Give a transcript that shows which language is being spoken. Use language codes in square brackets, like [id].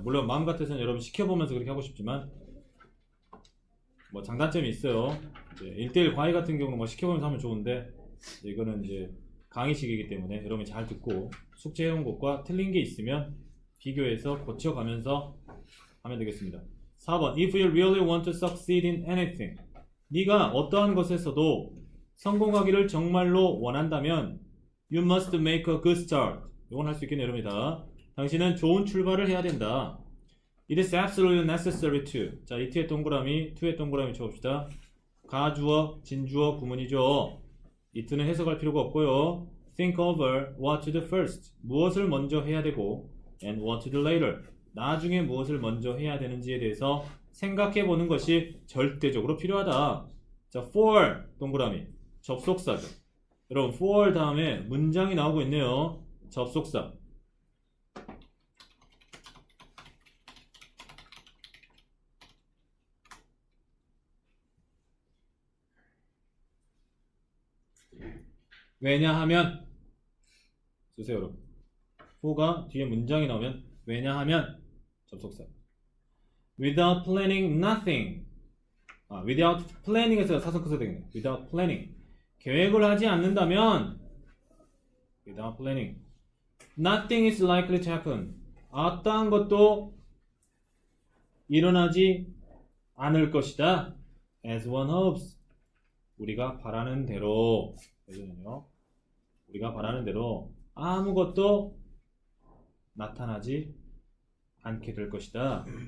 [ko] 물론 마음 같아서는 여러분 시켜보면서 그렇게 하고 싶지만 뭐 장단점이 있어요. 이제 1대1 과외 같은 경우는 뭐 시켜보면서 하면 좋은데 이거는 이제 강의식이기 때문에 여러분이 잘 듣고 숙제해온 것과 틀린 게 있으면 비교해서 고쳐가면서 하면 되겠습니다. [en] 4번 If you really want to succeed in anything. [ko] 네가 어떠한 것에서도 성공하기를 정말로 원한다면 [en] You must make a good start. [ko] 이건 할 수 있겠네요, 여러분이다. 당신은 좋은 출발을 해야 된다. [en] It is absolutely necessary to. [ko] 자, it의 동그라미, to의 동그라미 쳐봅시다. 가주어, 진주어, 구문이죠. it는 해석할 필요가 없고요. [en] Think over what to do first. [ko] 무엇을 먼저 해야 되고 [en] and what to do later. [ko] 나중에 무엇을 먼저 해야 되는지에 대해서 생각해 보는 것이 절대적으로 필요하다. 자, for 동그라미 접속사죠. 여러분 for 다음에 문장이 나오고 있네요. 접속사. 왜냐하면 쓰세요 여러분. who가 뒤에 문장이 나오면 왜냐하면 접속사. [en] without planning nothing. without planning [ko] 에서 사선 커서 되겠네. without planning. 계획을 하지 않는다면 without planning. [en] nothing is likely to happen. [ko] 어떠한 것도 일어나지 않을 것이다. [en] as one hopes. [ko] 우리가 바라는 대로. 우리가 바라는 대로 아무것도 나타나지 않게 될 것이다.